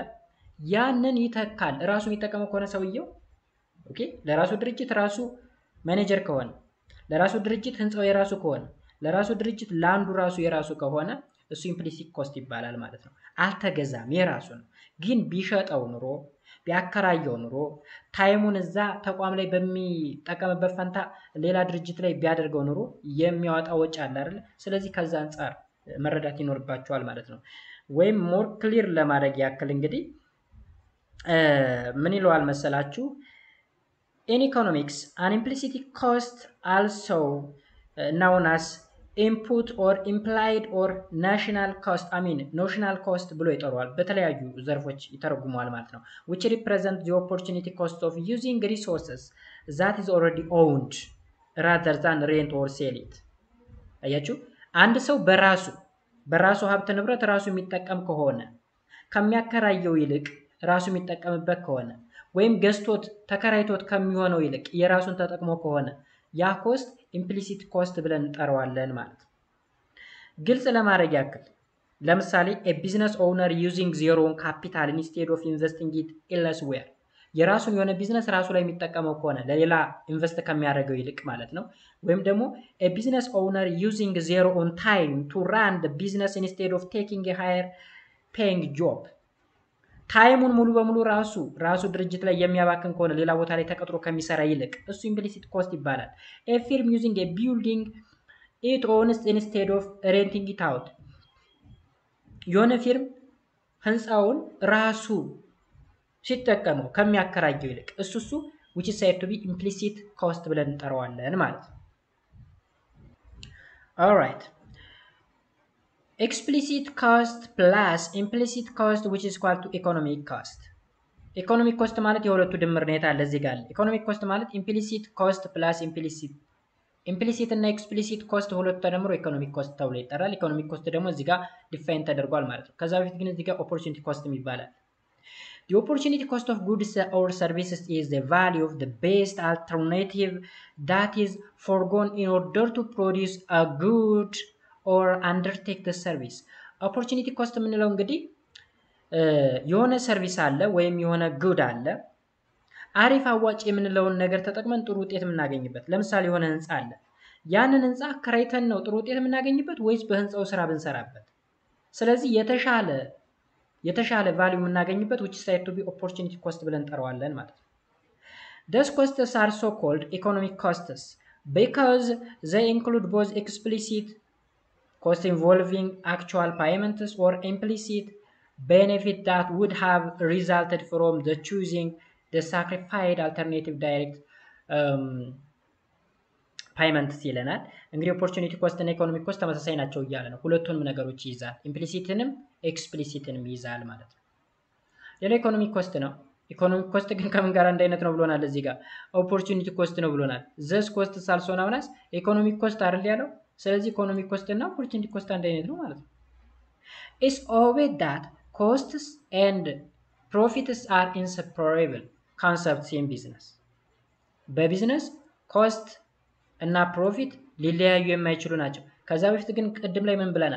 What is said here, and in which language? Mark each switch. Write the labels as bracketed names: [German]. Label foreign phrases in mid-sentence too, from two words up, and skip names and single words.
[Amharic] ያንን ይተካል። ራሱ የሚጠቀመው ከሆነ ሰውየው ኦኬ፣ ለራሱ ድርጅት ራሱ ማኔጀር ከሆነ፣ ለራሱ ድርጅት ህንጻው የራሱ ከሆነ፣ ለራሱ ድርጅት ላንዱ ራሱ የራሱ ከሆነ እሱ [English] implicit cost [Amharic] ይባላል ማለት ነው። አልተገዛም፣ የራሱ ነው። ግን ቢሸጠው ኑሮ ቢያከራየው ኑሮ ታይሙን እዛ ተቋም ላይ በሚጠቀምበት ፈንታ ሌላ ድርጅት ላይ ቢያደርገው ኑሮ የሚያወጣ ወጪ አለ አይደል? ስለዚህ ከዛ አንፃር መረዳት ይኖርባቸዋል ማለት ነው። ወይም [English] more clear [Amharic] ለማድረግ ያክል እንግዲህ ምን ይለዋል መሰላችሁ? [English] in economics an implicit cost also known as input or implied or notional cost [Amharic] ብሎ ይጠራዋል። በተለያዩ ዘርፎች ይተረጉመዋል ማለት ነው። [English] which represent the opportunity cost of using resources that is already owned rather than rent or sell it. [Amharic] አያችሁ፣ አንድ ሰው በራሱ ሀብት ንብረት ራሱ የሚጠቀም ከሆነ ከሚያከራየው ይልቅ ራሱ የሚጠቀምበት ከሆነ ወይም ገዝቶት ተከራይቶት ከሚሆነው ይልቅ የራሱን ተጠቅሞ ከሆነ ያ ኮስት [English] implicit cost [Amharic] ብለን እንጠራዋለን ማለት ነው። ግልጽ ለማድረግ ያክል ለምሳሌ [English] a business owner using their own capital instead of investing it elsewhere [Amharic] የራሱን የሆነ ቢዝነስ ራሱ ላይ የሚጠቀመው ከሆነ ለሌላ ኢንቨስት ከሚያደርገው ይልቅ ማለት ነው። ወይም ደግሞ [English] a business owner using their own time to run the business instead of taking a higher paying job [Amharic] ታይሙን ሙሉ በሙሉ ራሱ ድርጅት ላይ የሚያባክን ከሆነ ሌላ ቦታ ላይ ተቀጥሮ ከሚሰራ ይልቅ እሱ [English] implicit cost [Amharic] ይባላል። [English] a firm using a building it owns instead of renting it out [Amharic] የሆነ ፊርም ህንፃውን ራሱ ሲጠቀመው ከሚያከራየው ይልቅ እሱ [English] which is said to be implicit cost [Amharic] ብለን እንጠራዋለን ማለት ነው። [English] all right explicit cost plus implicit cost which is equal to economic cost economic cost [Amharic] ማለት የሁለቱ ድምር ነው የታለ እዚህ ጋር [English] economic cost ማለት implicit cost plus implicit እና explicit cost [Amharic] ሁለቱ ተደምሮ [English] economic cost [Amharic] ተብሎ ይጠራል። [English] economic cost [Amharic] ደግሞ እዚህ ጋር ዲፋይን ተደርጓል ማለት ነው። ከዛ በፊት ግን እዚህ ጋር [English] opportunity cost ይባላል። The opportunity cost of goods or services is the value of the best alternative that is foregone in order to produce a good or undertake the service. Opportunity cost [Amharic] የምንለው እንግዲህ የሆነ ሰርቪስ አለ ወይም የሆነ ጉድ አለ አሪፍ አዋጭ የምንለውን ነገር ተጠቅመን ጥሩ ውጤት የምናገኝበት። ለምሳሌ የሆነ ህንጻ አለ ያንን ህንጻ አከራይተን ነው ጥሩ ውጤት የምናገኝበት ወይስ በህንጻው ስራ ብንሰራበት? ስለዚህ የተሻለ ቫልዩ የምናገኝበት [English] which is said to be opportunity cost [Amharic] ብለን እንጠራዋለን ማለት ነው። [English] These costs are so called economic costs because they include both explicit cost involving actual payments or implicit benefit that would have resulted from the choosing the sacrificed alternative direct [Amharic] payment ይለናል። እንግዲህ [English] opportunity cost [Amharic] እና [English] economic cost [Amharic] ተመሳሳይ ናቸው እያለ ነው። ሁለቱንም ነገሮች ይይዛል። implicitንም explicitንም ይይዛል ማለት ነው። ሌላ [English] economic cost [Amharic] ነው። [English] economic cost [Amharic] ግን ከምን ጋር አንድ አይነት ነው ብሎናል እዚህ ጋር [English] opportunity cost [Amharic] ነው ብሎናል። [English] this cost also known as economic cost [Amharic] አይደል ያለው? [English] ስለዚህ economic cost እና opportunity cost [Amharic] አንድ አይነት ነው ማለት ነው። [English] It's obvious that costs and profits are inseparable concepts in business. [Amharic] በቢዝነስ ኮስት እና ፕሮፊት ሊለያዩ የማይችሉ ናቸው። ከዛ በፊት ግን ቅድም ላይ ምን ብለናል?